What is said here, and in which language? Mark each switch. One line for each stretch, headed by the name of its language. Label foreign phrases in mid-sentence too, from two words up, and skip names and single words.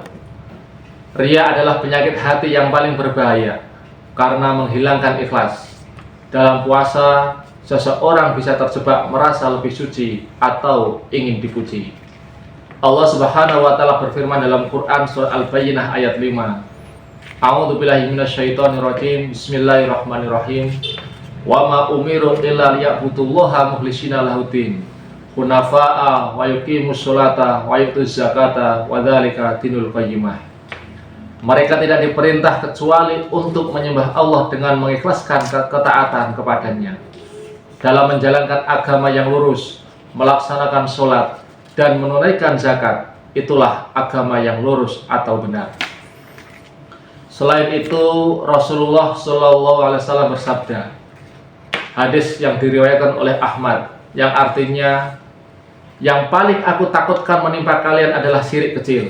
Indonesian: Riya adalah penyakit hati yang paling berbahaya karena menghilangkan ikhlas. Dalam puasa, seseorang bisa terjebak merasa lebih suci atau ingin dipuji. Allah
Arabic: سبحانه وتعالى
Indonesian: berfirman dalam Quran surah Al-Bayyinah ayat 5.
Arabic: أعوذ بالله من الشيطان الرجيم. بسم الله الرحمن الرحيم. وما أمروا إلا ليعبدوا الله مخلصين له الدين، حنفاء ويقيموا الصلاة ويؤتوا الزكاة وذلك دين القيمة.
Indonesian: Mereka tidak diperintah kecuali untuk menyembah Allah dengan mengikhlaskan ketaatan kepadanya dalam menjalankan agama yang lurus, melaksanakan sholat, dan menunaikan zakat. Itulah agama yang lurus atau benar. Selain itu, Rasulullah SAW bersabda, hadis yang diriwayatkan oleh Ahmad, yang artinya, yang paling aku takutkan menimpa kalian adalah syirik kecil.